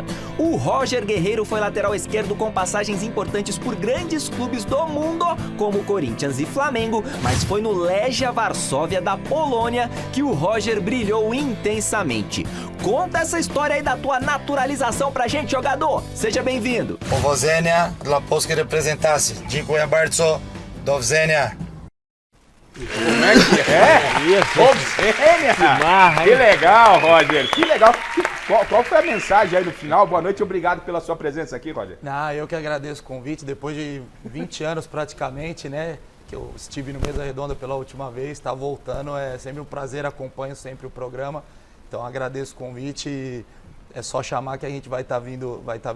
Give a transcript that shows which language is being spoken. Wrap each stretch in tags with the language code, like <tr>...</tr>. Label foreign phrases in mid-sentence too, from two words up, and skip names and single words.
<pt>O Roger Guerreiro foi lateral esquerdo com passagens importantes por grandes clubes do mundo, como Corinthians e Flamengo, mas foi no Legia Varsóvia da Polônia que o Roger brilhou intensamente. Conta essa história aí da tua naturalização pra gente, jogador! Seja bem-vindo!</pt> <pl>Powodzenia dla polskiej reprezentacji. Dziękuję bardzo. Do widzenia.</pl> <pt>Como é que é? Isso. Que que legal, Roger, que legal. Qual foi a mensagem aí no final? Boa noite e obrigado pela sua presença aqui, Roger. Eu que agradeço o convite, depois de 20 anos praticamente, né, que eu estive no Mesa Redonda pela última vez, tá voltando, é sempre um prazer, acompanho sempre o programa, então agradeço o convite e é só chamar que a gente vai estar vindo aí.</pt>